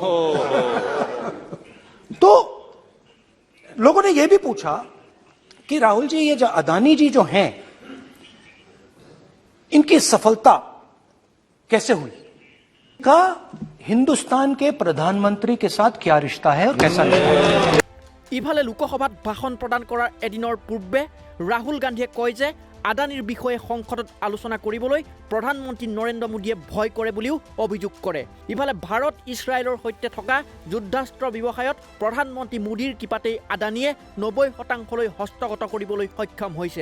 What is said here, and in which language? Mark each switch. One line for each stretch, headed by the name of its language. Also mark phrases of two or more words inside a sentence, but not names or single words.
Hindi: तो लोगों ने यह भी पूछा कि राहुल जी, ये जो अदानी जी जो हैं, इनकी सफलता कैसे हुई? का हिंदुस्तान के प्रधानमंत्री के साथ क्या रिश्ता है और कैसा रिश्ता है?
Assamese: ইফালে লোকসভাত ভাষণ প্ৰদান কৰাৰ এদিনৰ পূৰ্বে ৰাহুল গান্ধীয়ে কয় যে আদানীৰ বিষয়ে সংসদত আলোচনা কৰিবলৈ প্ৰধানমন্ত্ৰী নৰেন্দ্ৰ মোদীয়ে ভয় কৰে বুলিও অভিযোগ কৰে। ইফালে ভাৰত ইছৰাইলৰ সৈতে থকা যুদ্ধাস্ত্ৰ ব্যৱসায়ত প্ৰধানমন্ত্ৰী মোদীৰ কৃপাতেই আদানীয়ে 90% হস্তগত কৰিবলৈ সক্ষম হৈছে।